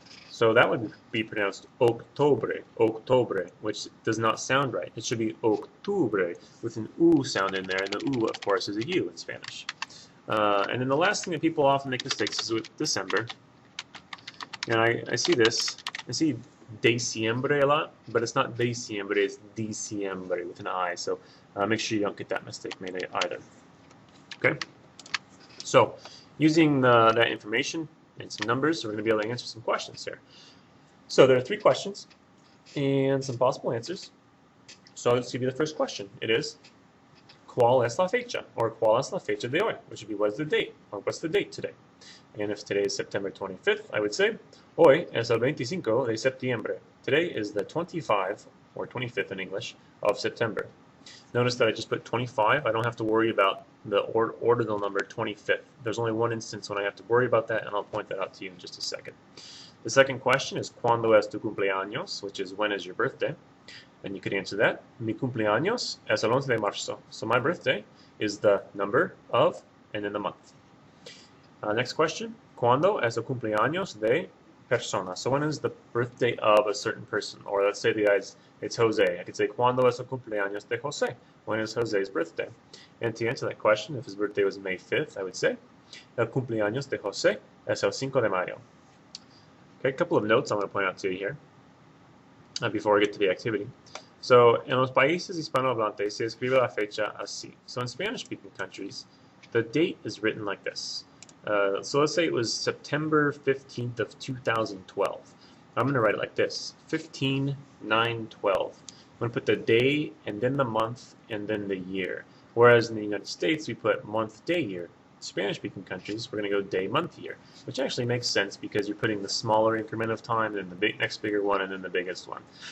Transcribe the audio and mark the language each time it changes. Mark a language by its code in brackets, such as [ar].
[en] So that would be pronounced octobre, octobre, which does not sound right. It should be octubre with an U sound in there, and the U, of course, is a U in Spanish. And then the last thing that people often make mistakes is with December. And I see this. I see diciembre a lot, but it's not diciembre, it's diciembre with an I. So make sure you don't get that mistake made either. Okay? So using that information and some numbers, we're going to be able to answer some questions here. So there are 3 questions and some possible answers. So let's give you the first question. It is, [es] ¿cuál es la fecha? Or ¿cuál es la fecha de hoy? [en] Which would be, what is the date? Or what's the date today? And if today is September 25th, I would say, [es] hoy es el 25 de septiembre. [en] Today is the 25, or 25th in English, of September. Notice that I just put 25. I don't have to worry about the ordinal number 25th. There's only one instance when I have to worry about that, and I'll point that out to you in just a second. The second question is, [es] ¿cuándo es tu cumpleaños? [en] Which is, when is your birthday? And you could answer that. [es] Mi cumpleaños es el 11 de marzo. [en] So my birthday is the number of, and then the month. Next question, [es] ¿cuándo es el cumpleaños de persona? [en] So when is the birthday of a certain person? Or let's say the guy's, it's Jose. I could say, [es] ¿cuándo es el cumpleaños de Jose? [en] When is Jose's birthday? And to answer that question, if his birthday was May 5th, I would say, [es] el cumpleaños de Jose es el 5 de mayo. [en] Okay, a couple of notes I want to point out to you here before we get to the activity. [es] So, en los países hispanohablantes se escribe la fecha así. [en] So in Spanish-speaking countries, the date is written like this. So let's say it was September 15th of 2012. I'm going to write it like this: 15-9-12. I'm going to put the day and then the month and then the year. Whereas in the United States, we put month, day, year. Spanish-speaking countries, we're going to go day, month, year, which actually makes sense because you're putting the smaller increment of time, then the next bigger one, and then the biggest one.